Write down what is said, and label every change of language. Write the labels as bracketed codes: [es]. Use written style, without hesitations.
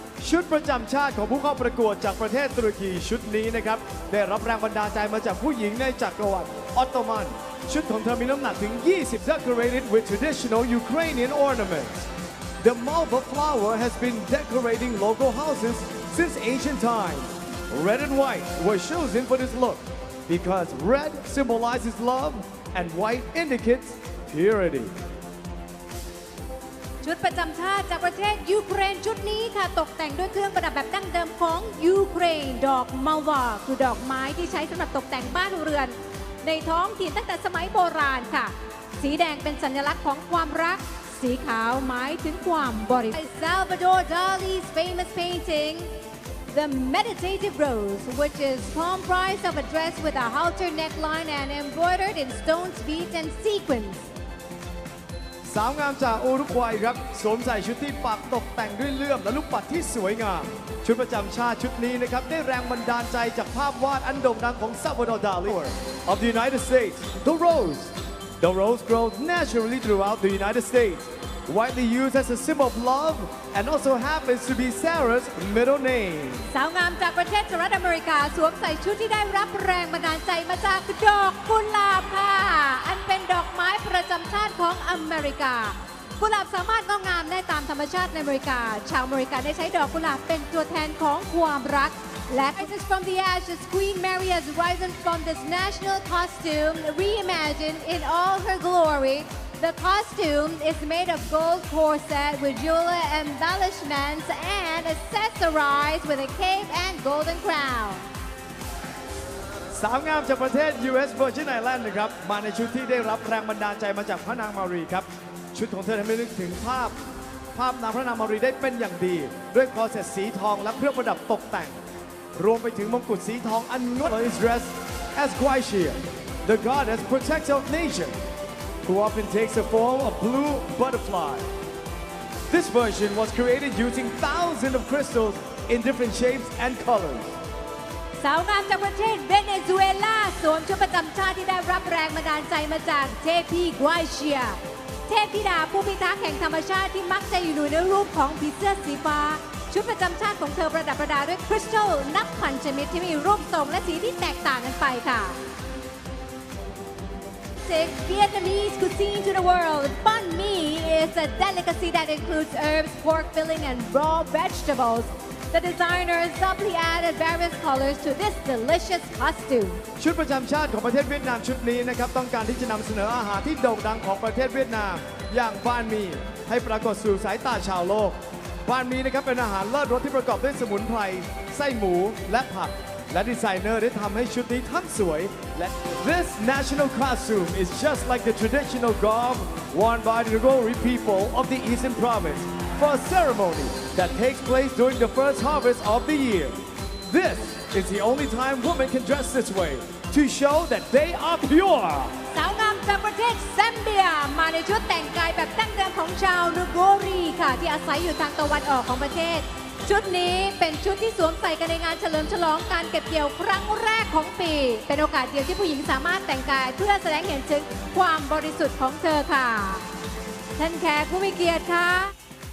[th] ชุดประจำชาติของผู้เข้าประกวดจากประเทศตุรกีชุดนี้นะครับได้รับแรงบันดาลใจมาจากผู้หญิงในจักรวรรดิออตโตมันชุดของเธอมีน้ำหนักถึง 20 [en] decorated with traditional Ukrainian ornaments. The Malva flower has been decorating local houses since ancient times. Red and white were chosen for this look because red symbolizes love and white indicates purity. [th] ชุดประจำชาติจากประเทศยูเครนชุดนี้ค่ะตกแต่งด้วยเครื่องประดับแบบดั้งเดิมของยูเครนดอกมัลวาคือดอกไม้ที่ใช้สำหรับตกแต่งบ้านเรือนในท้องถิ่นตั้งแต่สมัยโบราณค่ะสีแดงเป็นสัญลักษณ์ของความรักสีขาวหมายถึงความบริสุทธิ์ [en] Salvador Dali's famous painting The Meditative Rose, which is comprised of a dress with a halter neckline and embroidered in stones, beads, and sequins. [th] สาวงามจากอุรุกวัยครับสวมใส่ชุดที่ปักตกแต่งด้วยเลื่อมและลูกปัดที่สวยงามชุดประจำชาติชุดนี้นะครับได้แรงบันดาลใจจากภาพวาดอันโด่งดังของ Salvador Dali [en] of the United States. The rose. The rose grows naturally throughout the United States, widely used as a symbol of love, and also happens to be Sarah's middle name. [th] สาวงามจากประเทศสหรัฐอเมริกาสวมใส่ชุดที่ได้รับแรงบันดาลใจมาจากดอกกุหลาบค่ะอันเป็นดอกไม้ประจำชาติของอเมริกากุหลาบสามารถงอกงามได้ตามธรรมชาติในอเมริกาชาวอเมริกันได้ใช้ดอกกุหลาบเป็นตัวแทนของความรักและ [en] Rises from the ashes Queen Mary has risen from this national costume reimagined in all her glory The costume is made of gold corset with jewelry embellishments and accessorized with a cape and golden crown. [th] สาวงามจากประเทศ US Virgin Island นะครับมาในชุดที่ได้รับแรงบันดาลใจมาจากพระนางมารีครับชุดของเธอทำให้นึกถึงภาพนางพระนางมารีได้เป็นอย่างดี ด้วยคอเซ็ตสีทองและเครื่องประดับตกแต่ง รวมไปถึงมงกุฎสีทองอันงดงาม [en] is dressed as Guaixia, the goddess protector of nature, who often takes the form of blue butterfly. This version was created using thousands of crystals in different shapes and colors. [th] สาวงามจากประเทศเวเนซุเอลาสวมชุดประจำชาติที่ได้รับแรงบันดาลใจมาจากเทพีกวาเชียเทพธิดาผู้พิทักษ์แห่งธรรมชาติที่มักจะอยู่ในรูปของผีเสื้อสีฟ้าชุดประจำชาติของเธอประดับประดาด้วยคริสตัลนับพันชนิดที่มีรูปทรงและสีที่แตกต่างกันไปค่ะ [en] Vietnamese cuisine to the world. Banh mi is a delicacy that includes herbs, pork filling, and raw vegetables. The designers subtly added various colors to this delicious costume. [th] ชุดประจำชาติของประเทศเวียดนามชุดนี้นะครับต้องการที่จะนำเสนออาหารที่โด่งดังของประเทศเวียดนามอย่างบานมีให้ปรากฏสู่สายตาชาวโลกบานมีนะครับเป็นอาหารเลิศรสที่ประกอบด้วยสมุนไพรไส้หมูและผักและดีไซเนอร์ได้ทำให้ชุดนี้ทั้งสวยและ [en] This national costume is just like the traditional garb worn by the Rori people of the Eastern Province for a ceremony that takes place during the first harvest of the year. This is the only time women can dress this way to show that they are pure. [th] สาวงามจากประเทศแซมเบียมาในชุดแต่งกายแบบดั้งเดิมของชาวนูโกรีค่ะที่อาศัยอยู่ทางตะวันออกของประเทศชุดนี้เป็นชุดที่สวมใส่กันในงานเฉลิมฉลองการเก็บเกี่ยวครั้งแรกของปีเป็นโอกาสเดียวที่ผู้หญิงสามารถแต่งกายเพื่อแสดงเห็นถึงความบริสุทธิ์ของเธอค่ะท่านแขกผู้มีเกียรติค่ะ